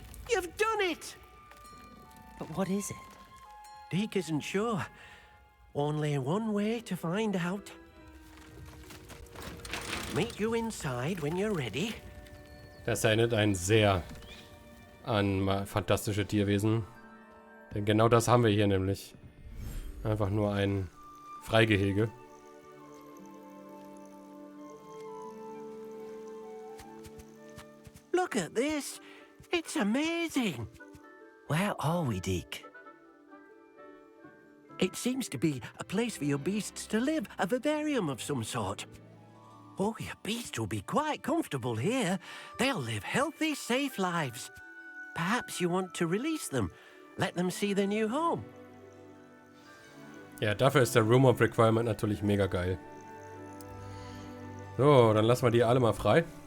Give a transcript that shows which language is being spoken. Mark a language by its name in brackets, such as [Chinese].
[English] You've done it! But what is it? Deke isn't sure. Only one way to find out. Meet you inside when you're ready. [German] Das erinnert einen sehr an fantastische Tierwesen. Denn genau das haben wir hier nämlich. Einfach nur ein Freigehege. [English] Look at this. It's amazing. Where are we, Deke? It seems to be a place for your beasts to live, a vivarium of some sort. Oh, your beasts will be quite comfortable here. They'll live healthy, safe lives. Perhaps you want to release them. Let them see their new home. [German] Ja, dafür ist der Room of Requirement natürlich mega geil. So, dann lassen wir die alle mal frei.